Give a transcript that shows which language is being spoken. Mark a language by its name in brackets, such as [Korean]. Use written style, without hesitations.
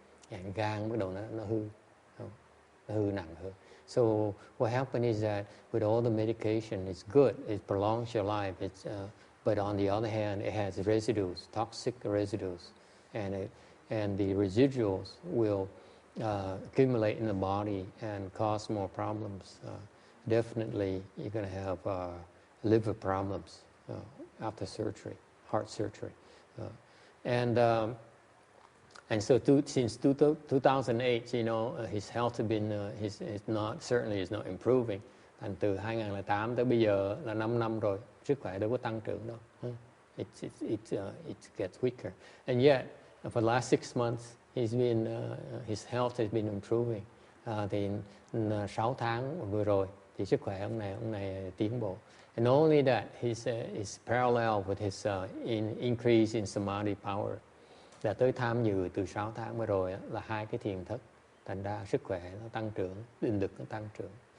[Vietnamese] Dạng gan bắt đầu nó hư nặng hơn. [English] So what happens is that with all the medication, it's good, it prolongs your life. But on the other hand, it has residues, toxic residues, and the residuals will accumulate in the body and cause more problems. Definitely, you're going to have liver problems after surgery, heart surgery, and so since 2008, you know, his health has been certainly is not improving. [Vietnamese] Thành từ 2008 tới bây giờ là 5 năm rồi, sức khỏe đâu có tăng trưởng đâu. [English] It gets weaker, and yet for the last 6 months, his health has been improving. [Vietnamese] Thì 6 tháng vừa rồi thì sức khỏe ông này tiến bộ. [English] And not only that, he's parallel with his increase in samadhi power. [Vietnamese] Là tới tham dự từ 6 tháng vừa rồi là 2 cái thiền thất, thành ra sức khỏe nó tăng trưởng, định lực nó tăng trưởng.